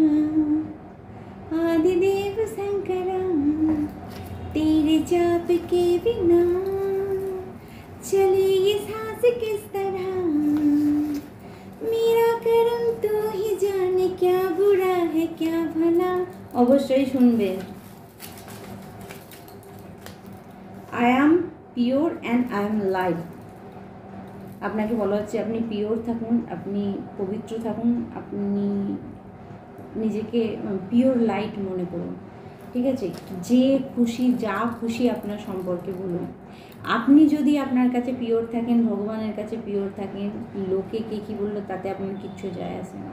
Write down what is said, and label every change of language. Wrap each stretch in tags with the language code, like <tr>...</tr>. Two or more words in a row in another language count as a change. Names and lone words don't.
<hi>आदिदेव शंकरा, तेरे जाप के बिना चले ये सांस किस तरह, मेरा करम तो ही जाने क्या बुरा है क्या भला।</hi> <bn>অবশ্যই শুনবেন।</bn> <en>I am pure and I am light।</en> <bn>আপনাকে বলা হচ্ছে আপনি পিওর থাকুন, আপনি পবিত্র থাকুন, আপনি নিজেকে</bn> <en>pure light</en> <bn>মনে করুন, ঠিক আছে? যে খুশি যা খুশি আপনার সম্পর্কে বলুন। আপনি যদি আপনার কাছে পিওর থাকেন, ভগবানের কাছে পিওর থাকেন, লোকে কে কী বললো তাতে আপনার কিচ্ছু যায় আসে না।</bn>